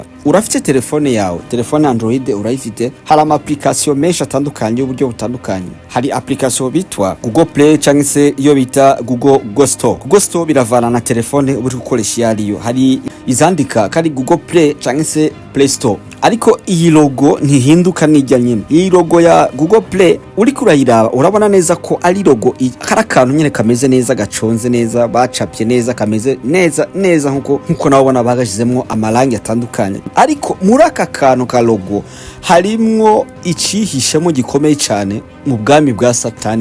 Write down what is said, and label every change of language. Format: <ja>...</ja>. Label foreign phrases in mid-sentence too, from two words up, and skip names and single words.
<rn>Urafite telefone yawe, telefone Android urayifite, hari ama application menshi atandukanye y'uburyo butandukanye. Hari application bitwa Google Play canke se iyo bita Google Store. Google Store biravana na telefone uri gukoresha yariyo. Hari izandika kari Google Play canke se Play Store. Ariko iyi logo ntihinduka nijya nyine. Iyi logo ya Google Play uri kurayiraba urabona neza ko ari logo karakantu nyine kameze neza, gaconze neza, bacapye neza, kameze neza nkuko nabona bagashizemmo amarangi atandukanye. Ariko muri aka kantu ka logo harimwo icihishemo gikomeye cyane mu bwami bwa Satani.</rn>